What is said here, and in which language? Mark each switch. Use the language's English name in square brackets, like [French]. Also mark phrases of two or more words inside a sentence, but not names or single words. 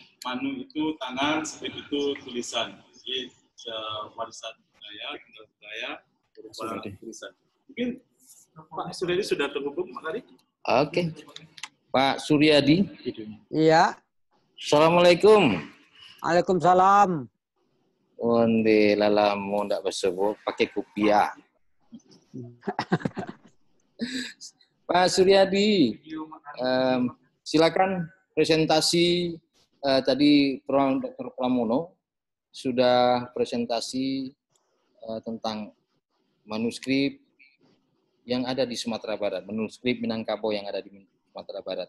[Indonesian] Manu itu tangan, skrip itu tulisan. Jadi warisan budaya berupa tulisan. Mungkin Pak Suryadi sudah terhubung, Mak Ari? Oke. Pak Suryadi. Iya. Assalamualaikum. Waalaikumsalam. [Minangkabau] Onde lalamu ndak bersebut pakai kopiah. [Indonesian] Pak Suryadi, silakan presentasi tadi Dr. Pramono sudah presentasi tentang manuskrip yang ada di Sumatera Barat, manuskrip Minangkabau yang ada di Sumatera Barat.